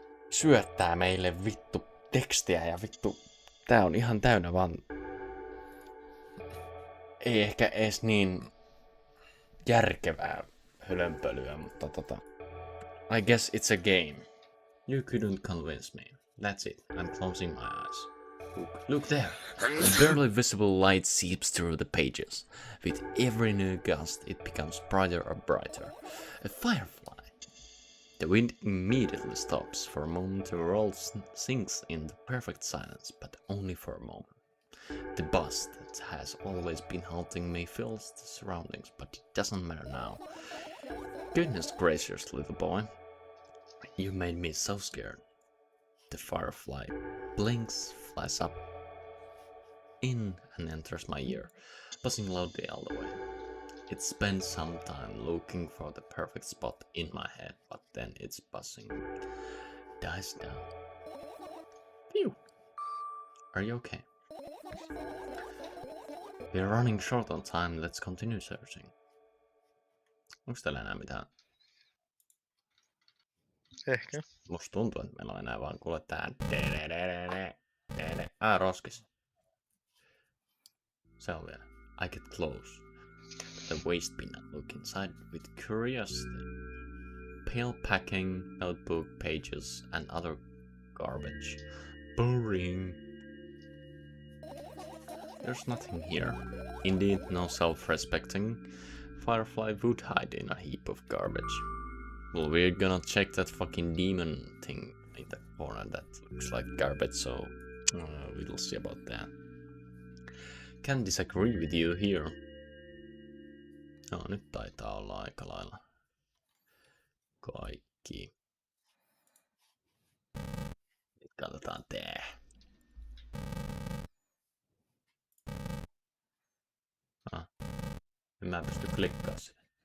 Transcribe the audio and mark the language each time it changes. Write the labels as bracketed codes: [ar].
[fi] syöttää meille vittu tekstiä ja vittu... Tää on ihan täynnä vaan... Ei ehkä edes niin... järkevää hölönpölyä, mutta [en] I guess it's a game. You couldn't convince me. That's it. I'm closing my eyes. Look there! A barely visible light seeps through the pages. With every new gust, it becomes brighter and brighter. A firefly! The wind immediately stops. For a moment, the world sinks into perfect silence, but only for a moment. The buzz that has always been haunting me fills the surroundings, but it doesn't matter now. Goodness gracious, little boy. You made me so scared. The firefly blinks, flies up, in and enters my ear, buzzing loudly all the way. It spends some time looking for the perfect spot in my head, but then its buzzing dies down. Phew! Are you okay? We're running short on time, let's continue searching. [fi] Onks täällä enää mitään? Ehkä. Musta tuntuu, että meillä on enää vaan kuule tää roskis. Se on vielä. [en] I get close. The waste bin and look inside with curiosity. Pale packing, notebook, pages and other garbage. Boring. There's nothing here. Indeed, no self-respecting firefly would hide in a heap of garbage. Well, we're gonna check that fucking demon thing in the corner that looks like garbage, so we'll see about that. Can't disagree with you here. [fi] No, nyt taitaa olla aika lailla kaikki. Nyt katsotaan tää. Mä en pysty klikkaamaan sitä.